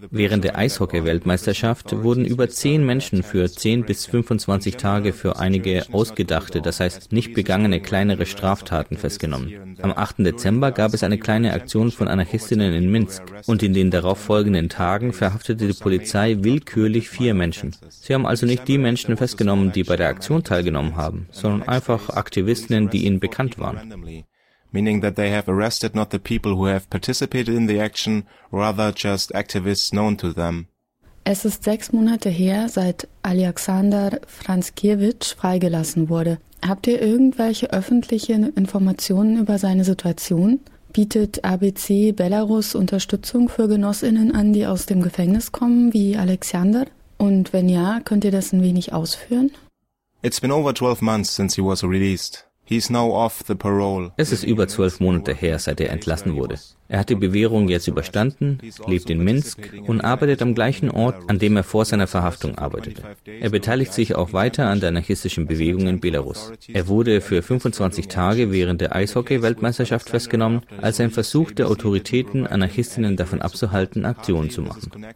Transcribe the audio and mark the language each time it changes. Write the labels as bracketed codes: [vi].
[de] Während der Eishockey-Weltmeisterschaft wurden über 10 Menschen für 10 bis 25 Tage für einige ausgedachte, das heißt nicht begangene kleinere Straftaten festgenommen. Am 8. Dezember gab es eine kleine Aktion von Anarchistinnen in Minsk und in den darauffolgenden Tagen verhaftete die Polizei willkürlich 4 Menschen. Sie haben also nicht die Menschen festgenommen, die bei der Aktion teilgenommen haben, sondern einfach Aktivistinnen, die ihnen bekannt waren. [en] Meaning that they have arrested not the people who have participated in the action, rather just activists known to them. [de] Es ist 6 Monate her, seit Alexander Franskiewicz freigelassen wurde. Habt ihr irgendwelche öffentlichen Informationen über seine Situation? Bietet ABC Belarus Unterstützung für GenossInnen an, die aus dem Gefängnis kommen, wie Alexander? Und wenn ja, könnt ihr das ein wenig ausführen? [en] It's been over 12 months since he was released. He is now off the parole. [de] Es ist über 12 Monate her, seit er entlassen wurde. Er hat die Bewährung jetzt überstanden, lebt in Minsk und arbeitet am gleichen Ort, an dem er vor seiner Verhaftung arbeitete. Er beteiligt sich auch weiter an der anarchistischen Bewegung in Belarus. Er wurde für 25 Tage während der Eishockey-Weltmeisterschaft festgenommen, als ein Versuch der Autoritäten, Anarchistinnen davon abzuhalten, Aktionen zu machen.